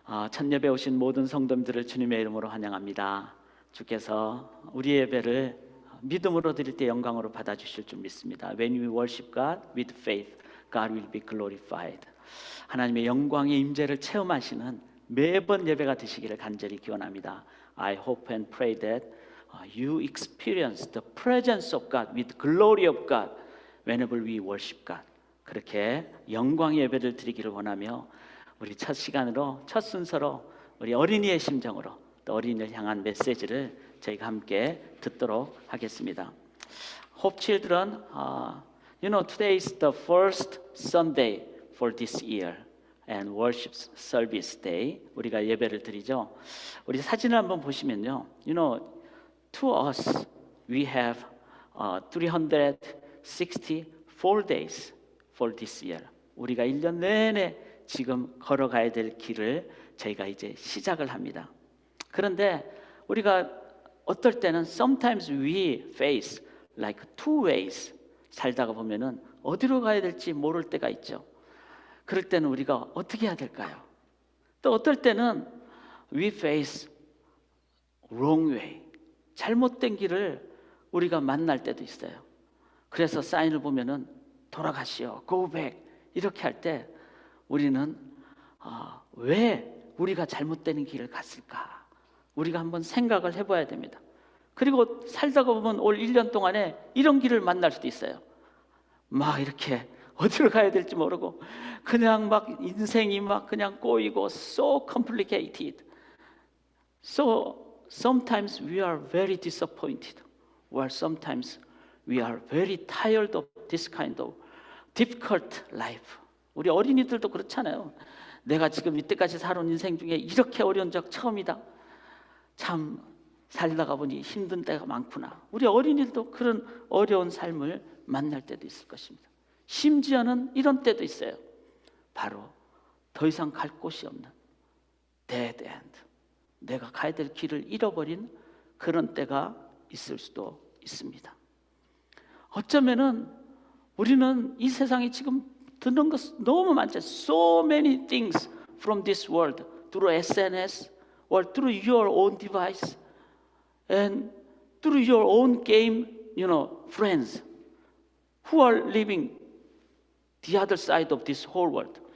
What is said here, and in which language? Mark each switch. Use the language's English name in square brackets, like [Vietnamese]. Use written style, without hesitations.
[Korean] 첫 예배 오신 모든 성도님들을 주님의 이름으로 환영합니다. 주께서 우리 예배를 믿음으로 드릴 때 영광으로 받아주실 줄 믿습니다. [English] When we worship God with faith, God will be glorified. [Korean] 하나님의 영광의 임재를 체험하시는 매번 예배가 되시기를 간절히 기원합니다. [English] I hope and pray that you experience the presence of God with glory of God whenever we worship God. [Korean] 그렇게 영광의 예배를 드리기를 원하며 우리 첫 시간으로, 첫 순서로 우리 어린이의 심정으로 또 어린이를 향한 메시지를 저희가 함께 듣도록 하겠습니다. [English] Hope Children, today is the first Sunday for this year and worship service day. [Korean] 우리가 예배를 드리죠. 우리 사진을 한번 보시면요, [English] to us we have 364 days for this year. [Korean] 우리가 1년 내내 지금 걸어가야 될 길을 저희가 이제 시작을 합니다. 그런데 우리가 어떨 때는 [English] sometimes we face like two ways. [Korean] 살다가 보면은 어디로 가야 될지 모를 때가 있죠. 그럴 때는 우리가 어떻게 해야 될까요? 또 어떨 때는 [English] we face wrong way. [Korean] 잘못된 길을 우리가 만날 때도 있어요. 그래서 사인을 보면은 돌아가시오, [English] go back [Korean] 이렇게 할 때 우리는 왜 우리가 잘못된 길을 갔을까? 우리가 한번 생각을 해봐야 됩니다. 그리고 살다가 보면 올 1년 동안에 이런 길을 만날 수도 있어요. 막 이렇게 어디로 가야 될지 모르고 그냥 막 인생이 막 그냥 꼬이고 [English] so complicated. So sometimes we are very disappointed or sometimes we are very tired of this kind of difficult life. [Korean] 우리 어린이들도 그렇잖아요. 내가 지금 이때까지 살아온 인생 중에 이렇게 어려운 적 처음이다. 참 살다가 보니 힘든 때가 많구나. 우리 어린이들도 그런 어려운 삶을 만날 때도 있을 것입니다. 심지어는 이런 때도 있어요. 바로 더 이상 갈 곳이 없는 dead end. 내가 가야 될 길을 잃어버린 그런 때가 있을 수도 있습니다. 어쩌면은 우리는 이 세상에 지금 듣는 것 너무 많죠. [English] So many things from this world through SNS or through your own device and through your own game, friends who are living the other side of this whole world.